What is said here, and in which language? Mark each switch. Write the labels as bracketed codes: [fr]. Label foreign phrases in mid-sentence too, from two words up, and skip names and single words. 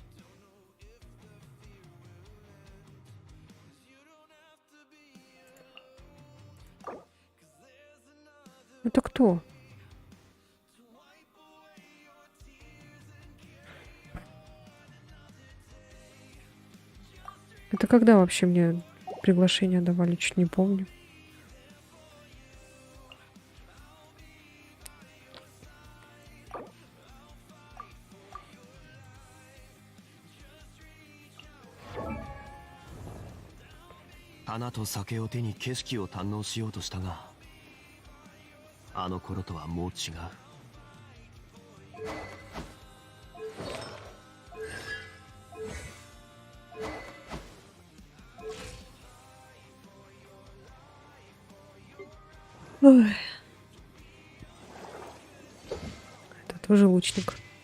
[ru] Это кто? Это когда вообще мне приглашение давали? Чуть не помню. [ja] 花と酒を手に景色を堪能しようとしたが、あの頃とはもう違う。 [ru] Ой. Это тоже лучник.